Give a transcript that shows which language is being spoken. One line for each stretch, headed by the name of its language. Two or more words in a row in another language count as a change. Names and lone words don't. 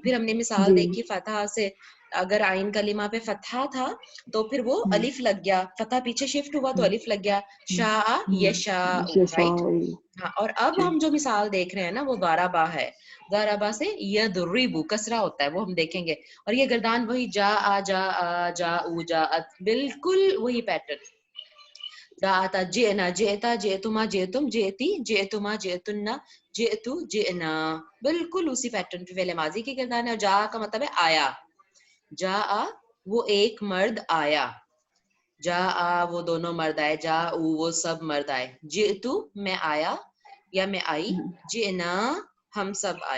Urdu: پھر ہم نے مثال دیکھی فتح سے, اگر عین کلمہ پہ فتحہ تھا تو پھر وہ الف لگ گیا, فتح پیچھے شفٹ ہوا تو الف لگ گیا,
Arabic: شاء یشاء,
Urdu: رائٹ. ہاں, اور اب ہم جو مثال دیکھ رہے ہیں نا وہ ضربہ ہے, ضربہ سے یضرب کسرہ ہوتا ہے, وہ ہم دیکھیں گے. اور یہ گردان وہی
Arabic: جا جاءت,
Urdu: بالکل وہی پیٹرن.
Arabic: جاءتا جئنا جئتا جئتما جئتم جئتی جئتما جئتن جئتو جئنا,
Urdu: بالکل اسی پیٹرن پہ فعل ماضی کی گردان ہے. اور جا کا مطلب ہے آیا, جا وہ ایک مرد آیا, جا وہ دونوں مرد آئے, جا وہ سب مرد آئے, جئتو میں آیا یا میں آئی, جئنا ہم سب آئے.